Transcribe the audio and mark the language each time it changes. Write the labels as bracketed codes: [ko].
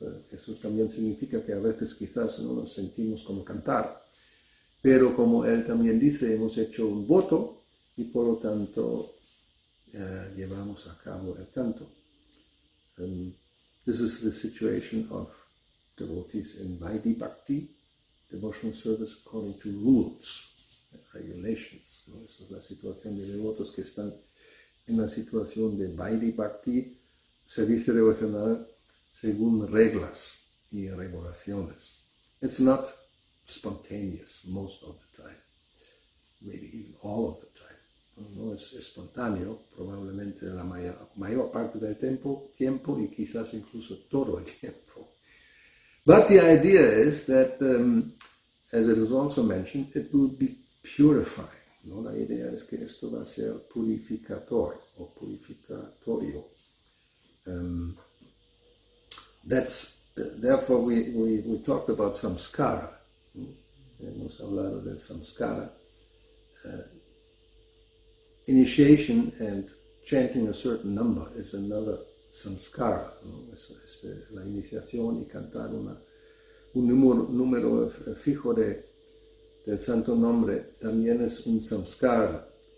[es] Eso también significa que a veces quizás no nos sentimos como cantar, pero como él también dice, hemos hecho un voto y por lo tanto llevamos a cabo el canto. [en] This is the situation of devotees in Vaidhi Bhakti, devotional service according to rules and regulations. [es] ¿No? Esa es la situación de devotos que están en la situación de Vaidhi Bhakti, servicio devocional según reglas y regulaciones. [en] It's not spontaneous most of the time, maybe even all of the time. [es] No es espontáneo, probablemente la mayor parte del tiempo y quizás incluso todo el tiempo. [en] But the idea is that, as it is also mentioned, it will be purifying. [es] ¿No? La idea es que esto va a ser purificatorio o purificatorio. [en] Therefore we talked about samskara. [es] Hemos hablado del samskara. [en] Initiation and chanting a certain number is another samskara, [es] ¿no? La iniciación y cantar un número fijo del santo nombre también es un samskara.